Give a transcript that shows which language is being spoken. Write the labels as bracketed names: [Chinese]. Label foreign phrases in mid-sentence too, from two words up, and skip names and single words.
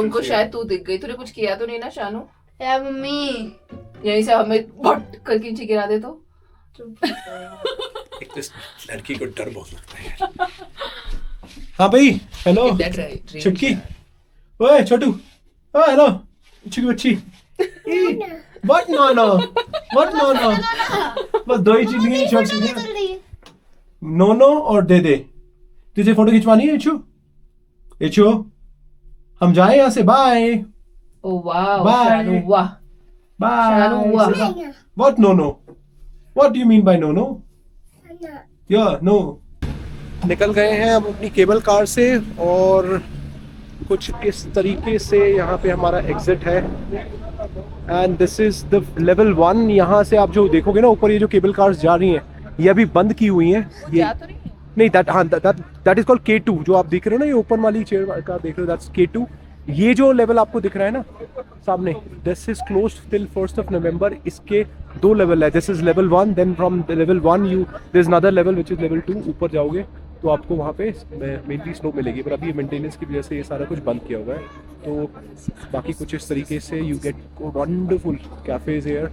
[Hindi] उनको शायद तू दिख गई, तूने कुछ किया तो नहीं ना शानू? यार मम्मी, यहीं से हमें बट करके नीचे गिरा दे तो। एक तो इस लड़की को डर बहुत लगता है यार। हाँ भाई, हेलो चुटकी, ओए छोटू, ओए हेलो, अच्छी बच्ची। [English] What no no? What no no? [Hindi] बस दो ही चीज नहीं छोड़ सकते। [English] no no [Hindi] और दे दे। तुझे फोटो खिंचवानी है इचू? इचू, हम जाए यहाँ से, बाय ओ वाओ, [English] Bye. [Hindi] शानू वाह। शानू वाह। [English] बाय। What no no? What do you mean by no no? Yeah no. [Hindi] निकल गए हैं हम अपनी [English] cable car [Hindi] से और कुछ इस तरीके से यहाँ पे हमारा एग्जिट है [English] and this is the level 1. [Hindi] यहाँ से आप जो देखोगे ना ऊपर, ये जो [English] cable cars [Hindi] जा रही हैं ये अभी बंद की हुई हैं। ये जा तो नहीं है? [English] नहीं, that is called K2. [Hindi] जो आप देख रहे हो ना, ये ओपन वाली चेयर का देख रहे हो, दैट्स K2। ये जो लेवल आपको दिख रहा है ना सामने, [English] this is closed till 1st of November. [Hindi] इसके 2 लेवल है, [English] this is level 1, then from level 1 you there is another level which is level 2. [Hindi] ऊपर जाओगे तो आपको वहाँ पे [English] mainly snow [Hindi] मिलेगी, पर अभी मेंटेनेंस की वजह से ये सारा कुछ बंद किया हुआ है। तो बाकी कुछ इस तरीके से [English] you get wonderful cafes here.